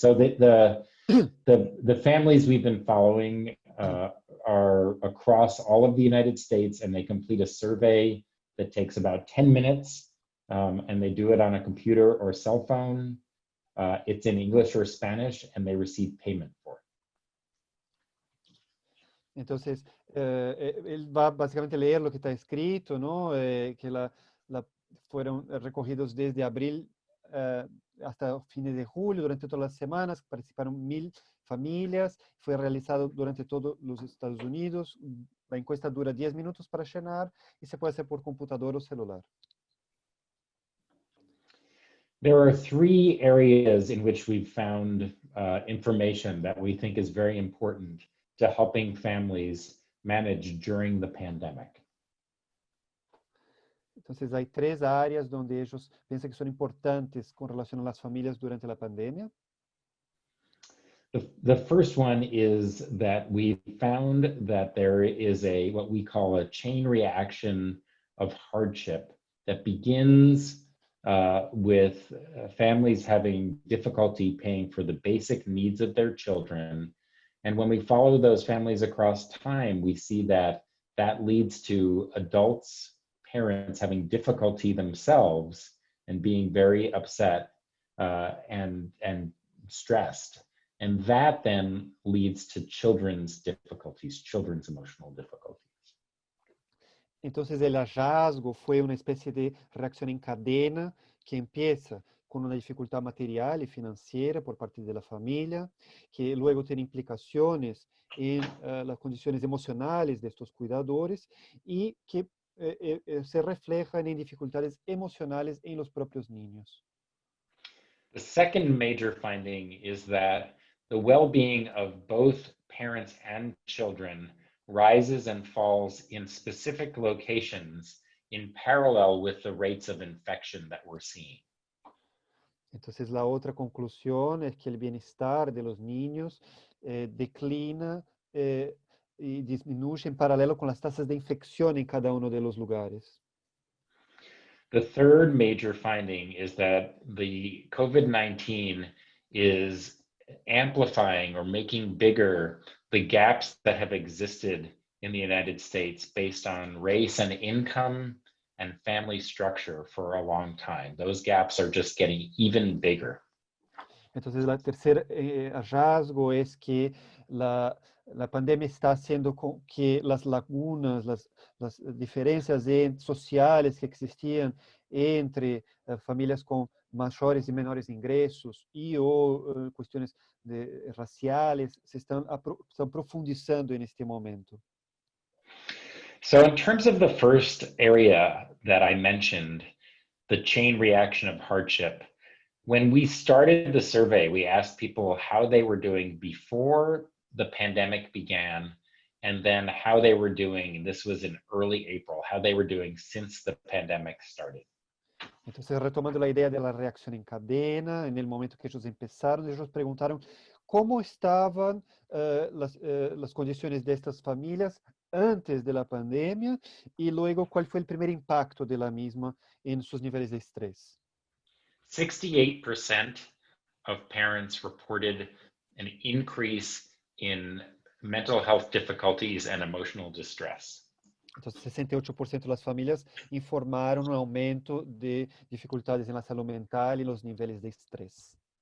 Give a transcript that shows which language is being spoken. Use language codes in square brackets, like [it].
[en] So the families we've been following are across all of the United States, and they complete a survey that takes about 10 minutes, and they do it on a computer or cell phone. It's in English or Spanish, and they receive payment for it. [es] Entonces, él va básicamente a leer lo que está escrito, ¿no? Que fueron recogidos desde abril hasta fines de julio, durante todas las semanas, participaron 1,000 familias, fue realizado durante todos los Estados Unidos. La encuesta dura 10 minutos para llenar y se puede hacer por computador o celular. [en] There are 3 areas in which we've found information that we think is very important to helping families manage during the pandemic. [es] Entonces hay tres áreas donde ellos piensan que son importantes con relación a las familias durante la pandemia. [en] The first one is that we found that there is what we call a chain reaction of hardship that begins with families having difficulty paying for the basic needs of their children. And when we follow those families across time, we see that that leads to adults, parents having difficulty themselves and being very upset and stressed. And that then leads to children's difficulties, children's emotional difficulties. [es] Entonces el hallazgo fue una especie de reacción en cadena que empieza con una dificultad material y financiera por parte de la familia, que luego tiene implicaciones en las condiciones emocionales de estos cuidadores y que se reflejan en dificultades emocionales en los propios niños. [en] The second major finding is that the well-being of both parents and children rises and falls in specific locations in parallel with the rates of infection that we're seeing. [es] Entonces la otra conclusión es que el bienestar de los niños declina y disminuye en paralelo con las tasas de infección en cada uno de los lugares. [en] The third major finding is that the COVID-19 is amplifying or making bigger the gaps that have existed in the United States based on race and income and family structure for a long time. Those gaps are just getting even bigger. [es] Entonces, el tercer hallazgo es que la pandemia está haciendo con que las lagunas, las diferencias sociales que existían entre familias con mayores y menores ingresos y o cuestiones raciales se están profundizando en este momento. [en] So in terms of the first area that I mentioned, the chain reaction of hardship, when we started the survey, we asked people how they were doing before the pandemic began, and then how they were doing, this was in early April, how they were doing since the pandemic started. [es] Entonces, retomando la idea de la reacción en cadena, en el momento que ellos empezaron, ellos preguntaron cómo estaban las condiciones de estas familias antes de la pandemia y luego cuál fue el primer impacto de la misma en sus niveles de estrés. [en] 68% of parents reported an increase in mental health difficulties and emotional distress. [es] Entonces, 68% de las familias informaron un aumento de dificultades en la salud mental y los niveles de estrés.